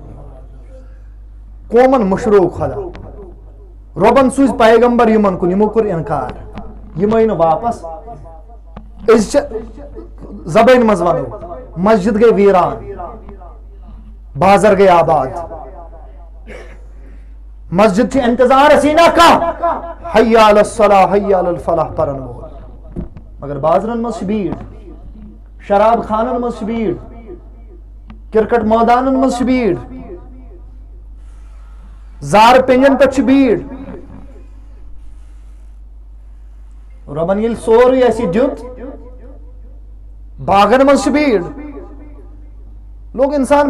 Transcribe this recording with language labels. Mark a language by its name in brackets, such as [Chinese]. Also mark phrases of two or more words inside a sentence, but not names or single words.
[Kashmiri] قومن مٔشرو خۄدا رۄبن سوٗزۍ پیغمبر یِمن کُن یِمو کوٚر انکار یِم آیہِ نہٕ واپس أسۍ چھِ زبٲنۍ منٛز ونو مسجد گٔے ویران بازر گٔے آباد مسجد چھِ انتظارسٕے نہ کانٛہہ [Arabic] حی علی الصلاح حی علی الفلاح [Kashmiri] پرن وول مگر بازرن منٛز چھِ بھیڑ شراب خانن منٛز چھِ بھیڑ کرکٹ مٲدانن منٛز چھِ بھیڑ زارٕ پیٚنٛجن پٮ۪ٹھ چھِ بھیڑ رۄبن ییٚلہِ سورُے اَسہِ دیُت باغن منٛز چھِ بھیڑ لوگ انسان